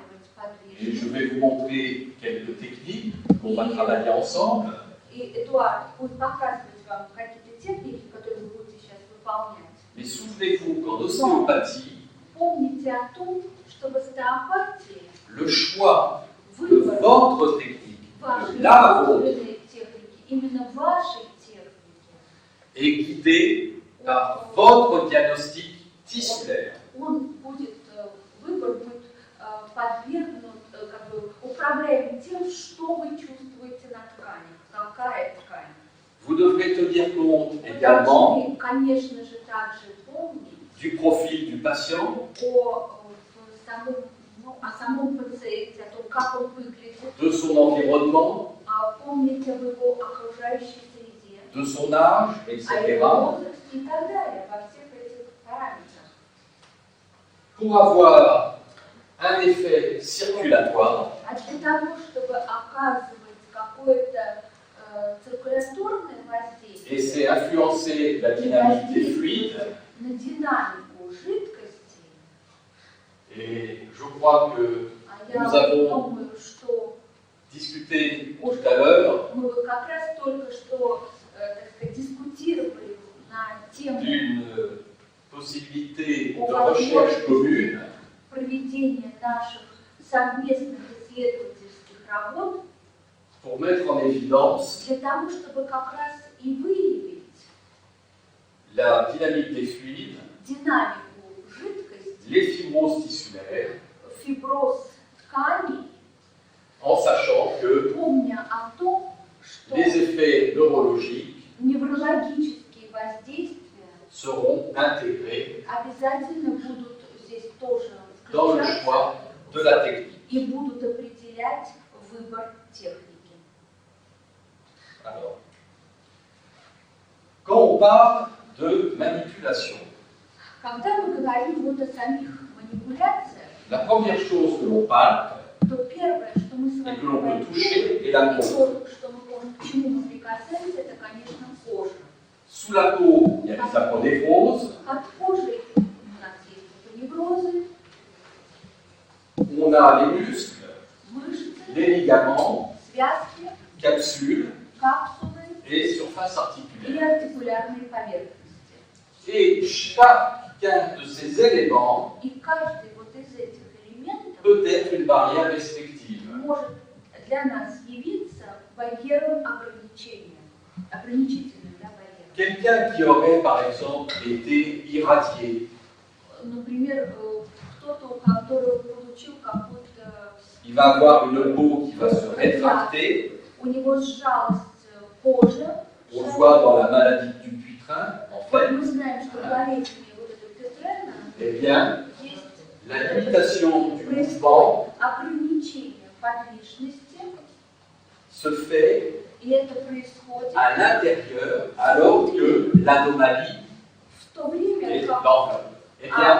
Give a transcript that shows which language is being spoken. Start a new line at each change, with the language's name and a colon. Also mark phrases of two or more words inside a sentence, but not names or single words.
French: Et je
Russian: подвижность.
French: vais vous montrer quelques techniques qu'on va travailler ensemble.
Russian: И Эдуард будет показывать вам какие-то техники, которые вы будете сейчас выполнять.
French: Mais souvenez-vous qu'en ostéopathie,
Russian: Помните о том, что в остеопатии
French: le choix de
Russian: выбор
French: votre technique,
Russian: вашей
French: de la vôtre,
Russian: собственной техники, именно вашей техники,
French: est guidé par votre diagnostic tissulaire.
Russian: он будет, выбор будет подвергнут, как бы управляем тем, что вы чувствуете на ткани, какая ткань.
French: Vous devrez tenir compte
Russian: Вы
French: également
Russian: должны, конечно же, также помнить
French: du profil du patient,
Russian: о самом пациенте, о том, как он выглядит,
French: de son environnement,
Russian: помните об его окружающей среде,
French: de son âge,
Russian: о etc. его возрасте и так далее, во всех этих параметрах.
French: Pour avoir un effet circulatoire,
Russian: А для того, чтобы оказывать какое-то циркуляторное воздействие,
French: et c'est influencer la dynamique des fluides,
Russian: на динамику жидкости,
French: et je crois que
Russian: я
French: nous avons
Russian: думаю, что
French: discuté tout à l'heure
Russian: Мы вот как раз только что, так сказать, дискутировали на тему
French: d'une possibilité de recherche commune
Russian: проведения наших совместных исследовательских работ
French: pour mettre en évidence
Russian: для того, чтобы как раз и выявить
French: la dynamique des fluides,
Russian: динамику жидкости,
French: les fibroses tissulaires,
Russian: фиброз тканей,
French: en sachant que
Russian: помня о том, что
French: les effets neurologiques
Russian: неврологические воздействия
French: seront intégrés
Russian: обязательно будут здесь тоже
French: dans le
Russian: включаться
French: choix de la technique.
Russian: и будут определять выбор техники.
French: Alors, quand on parle de manipulation,
Russian: Когда мы говорим вот о самих манипуляциях,
French: la première chose que l'on palpe
Russian: то первое, что мы с et вами
French: que l'on peut
Russian: говорим,
French: toucher est
Russian: и
French: la peau.
Russian: то, что мы можем, к чему мы прикасаемся, это, конечно, кожа.
French: Sous la peau, il y a les aponéphroses,
Russian: Под кожей у нас есть апоневрозы,
French: on a les muscles,
Russian: мышцы,
French: les ligaments,
Russian: связки,
French: capsules
Russian: капсулы
French: et surface
Russian: и
French: articulaire.
Russian: артикулярные поверхности.
French: Et chacun de ces éléments
Russian: И каждый вот из этих элементов
French: peut être une barrière restrictive.
Russian: может для нас явиться барьером ограничения, ограничительным для барьера.
French: Quelqu'un qui aurait, par exemple, été irradié,
Russian: Например, кто-то, у которого получил какую-то,
French: il va avoir une peau qui va se rétracter.
Russian: у него сжалась кожа.
French: On le voit dans la maladie du Dupuytren, en fait.
Russian: Мы знаем, что болезнь вот этого Петрена
French: Eh bien,
Russian: есть
French: la limitation du mouvement
Russian: ограничение подвижности,
French: se fait
Russian: и это происходит
French: à l'intérieur alors que l'anomalie
Russian: в то время, est как
French: dans l'homme. Eh bien,